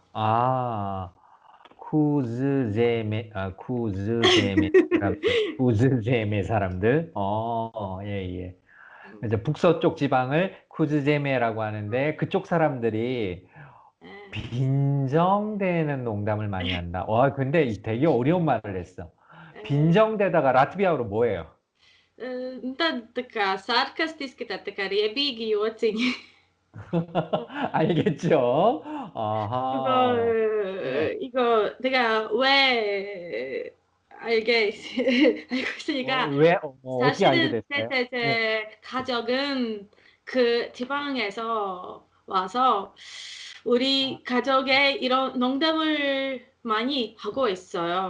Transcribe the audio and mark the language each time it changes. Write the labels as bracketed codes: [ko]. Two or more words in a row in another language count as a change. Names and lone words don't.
[ko] 쿠즈제메 사람들. 예. 이제 북서쪽 지방을 쿠즈제메라고 하는데 그쪽 사람들이 빈정대는 농담을 많이 한다. 근데 되게 어려운 말을 했어. 빈정대다가 라트비아어로 뭐예요? [lv] Tā kā sarkastiski, tā kā riebīgi jociņi. [ko] 알겠죠? 아하. 이거 내가 왜 알게 알고 있으니까 어떻게 알게 사실은 됐어요? 제 가족은 그 지방에서 와서 우리 가족에 이런 농담을 많이 하고 있어요.